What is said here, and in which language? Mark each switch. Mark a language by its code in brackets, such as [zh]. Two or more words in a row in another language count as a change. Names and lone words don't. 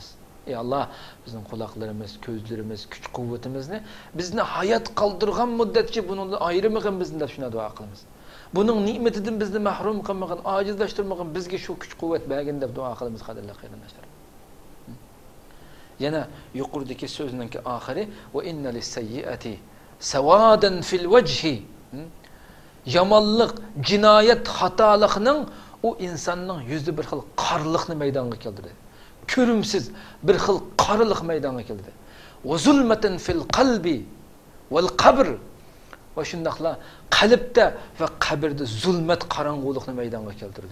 [uz] Ey Alloh, bizning quloqlarimiz, ko'zlarimiz, kuch-quvvatimizni bizni hayot qoldirgan muddatcha bundan ayirmag'in bizni deb shuna duo qilamiz. Buning ne'matidan bizni mahrum qilmag'in, ojizlashtirmag'in, bizga shu kuch-quvvat bergin deb duo qilamiz qadrli qarindoshlar. Yana yuqoridagi so'zning oxiri [ar] وإن للسيئة سوادا في الوجه. [uz] Yomonlik, jinoyat, xatolikning u insonning yuzida bir xil qorliqni maydonga keltirdi. Ko'rimsiz bir xil qorliq maydonga keldi. [ar] وظلمة في القلب والقبر. [uz] Va shundaqla qalbda va qabrda zulmat, qorong'ulikni maydonga keltirdi.